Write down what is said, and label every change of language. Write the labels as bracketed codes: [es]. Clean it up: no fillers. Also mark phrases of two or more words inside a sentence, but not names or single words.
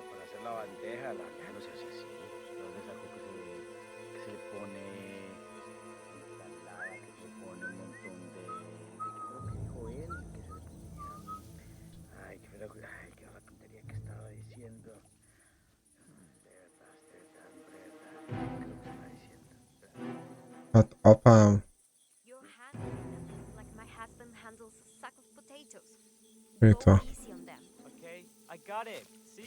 [es] Para hacer la bandeja no se hace así. ¿De dónde sacó que se le pone ensalada, que se le pone un montón de creo que dijo él, que se le ponían... Ay, qué la tontería que estaba diciendo. Creo que estaba diciendo. [hu] Hát apám. [en] Your handling them like my husband handles a sack of potatoes. [hu] Mit [en] Go [hu] van? [en] easy on them. Okay, I got it. See?